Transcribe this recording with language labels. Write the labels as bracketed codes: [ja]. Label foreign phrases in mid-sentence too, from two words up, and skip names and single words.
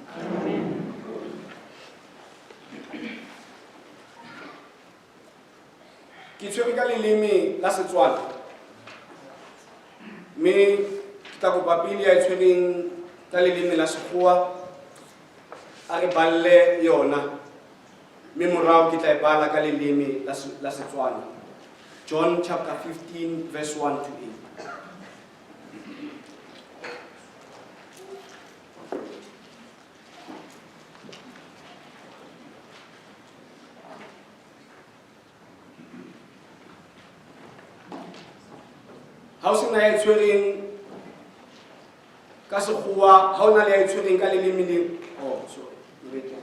[st] ke tshwere ka leleme la Setswana mme ke tla kopa pele ya tshwereng ka leleme la Sekgowa a re balle yona mme morao ke tla e bala ka leleme la Setswana [en] John chapter 15 verse 1 to 8. [st] Ha o sena ya tshwereng ka Sekgowa ha o na le ya tshwereng ka leleme le [en] sorry wait